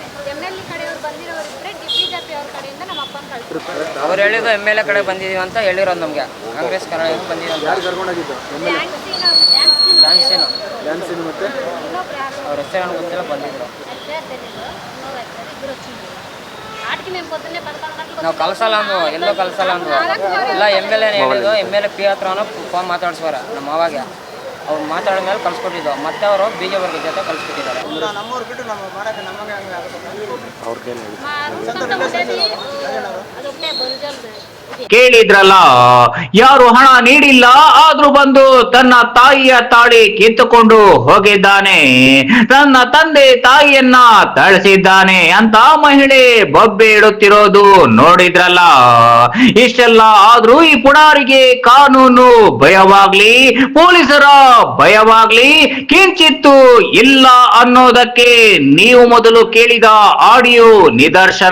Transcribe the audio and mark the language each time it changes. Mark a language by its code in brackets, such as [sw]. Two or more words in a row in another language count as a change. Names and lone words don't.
[kn] MLA ಕಡೆಯವ್ರು ಬಂದಿರೋರಿದ್ರೆ ಬಿಜೆಪಿ ಅವ್ರ ಕಡೆಯಿಂದ ನಮ್ಮ ಅಪ್ಪನ ಕಳ್ಸಿದ್ದಾರೆ. ಅವ್ರು ಹೇಳಿದ್ರು MLA ಕಡೆ ಬಂದಿದೀವಿ ಅಂತ ಹೇಳಿರೋದು ನಮ್ಗೆ. ಕಾಂಗ್ರೆಸ್ ಕಡೆ ಬಂದಿದ್ದೀವಿ ಅಂತ. ಡ್ಯಾನ್ಸಿನ ಮತ್ತೆ ಇನ್ನೊಬ್ರು ಯಾರು ಅವ್ರ ಹೆಸರು ಗೊತ್ತಿಲ್ಲ ಬಂದಿದ್ರು. [te] ఆటికి మేము పొద్దున్నే 11 గంటలకు [kn] ನಾವು ಕಳ್ಸಲ್ಲ ಅಂದ್ವು, ಎಲ್ಲೋ ಕಳ್ಸಲ್ಲ ಅಂದ್ವು. ಇಲ್ಲ MLA ಹೇಳಿದ್ದು, MLA P ಹತ್ರನೂ ಫೋನ್ ಮಾತಾಡ್ಸೋರ ನಮ್ಮ ಮಾವಾಗ. ಅವ್ರು ಮಾತಾಡಿದ ಮೇಲೆ ಕಳ್ಸ್ಕೊಟ್ಟಿದ್ದು, ಮತ್ತೆ ಅವರು BJP ಜೊತೆ ಕಳ್ಸ್ಕೊಟ್ಟಿದ್ದಾರೆ. ನಮ್ಮವ್ರು ಬಿಟ್ಟು ನಮ್ಮ ಮಾಡಕ್ಕೆ ನಮಗೆ ಹಂಗೆ ಅವ್ರಿಗೇನು [te] మా రూట్ అంతా ఉండేది అదొకటే బొరుజల్ది. [kn] ಕೇಳಿದ್ರಲ್ಲ, ಯಾರು ಹಣ ನೀಡಿಲ್ಲ ಆದ್ರೂ ಬಂದು ತನ್ನ ತಾಯಿಯ ತಾಳಿ ಕಿತ್ತುಕೊಂಡು ಹೋಗಿದ್ದಾನೆ, ತನ್ನ ತಂದೆ ತಾಯಿಯನ್ನ ಥಳಿಸಿದ್ದಾನೆ ಅಂತ ಮಹಿಳೆ ಬೊಬ್ಬೆ ಇಡುತ್ತಿರೋದು ನೋಡಿದ್ರಲ್ಲ. ಇಷ್ಟೆಲ್ಲ ಆದ್ರೂ ಈ ಪುಡಾರಿಗೆ ಕಾನೂನು ಭಯವಾಗ್ಲಿ, ಪೊಲೀಸರ ಭಯವಾಗ್ಲಿ ಕಿಂಚಿತ್ತು ಇಲ್ಲ ಅನ್ನೋದಕ್ಕೆ ನೀವು ಮೊದಲು ಕೇಳಿದ ಆಡಿಯೋ ನಿದರ್ಶನ.